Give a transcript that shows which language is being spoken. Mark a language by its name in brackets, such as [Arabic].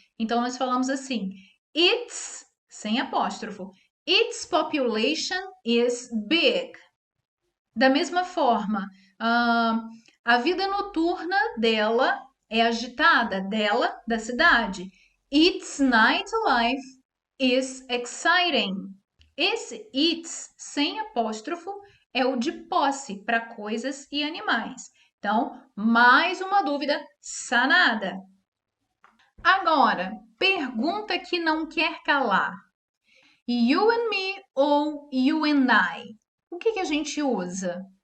[Portuguese] Então nós falamos assim, its, sem apóstrofo, [English] its population is big. [Portuguese] Da mesma forma, a vida noturna dela é agitada, dela, da cidade. [English] Its nightlife is exciting. [Portuguese] Esse its sem apóstrofo é o de posse para coisas e animais. Então, mais uma dúvida sanada. Agora, pergunta que não quer calar. [English] You and me ou you and I? [Portuguese] O que a gente usa?